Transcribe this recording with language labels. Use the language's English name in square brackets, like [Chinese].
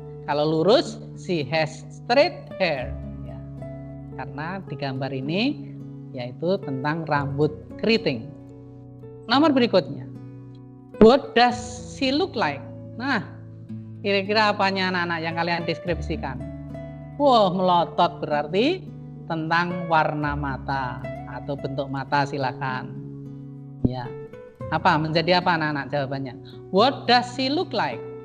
[Indonesian] Kalau lurus, [English] she has straight hair. [Indonesian] Ya. Karena di gambar ini yaitu tentang rambut keriting. Nomor berikutnya, [English] what does she look like? [Indonesian] Nah, kira-kira apanya anak-anak yang kalian deskripsikan? Wah, melotot berarti tentang warna mata atau bentuk mata, silakan. Ya. Apa? Menjadi apa anak-anak jawabannya? [English] What does she look like?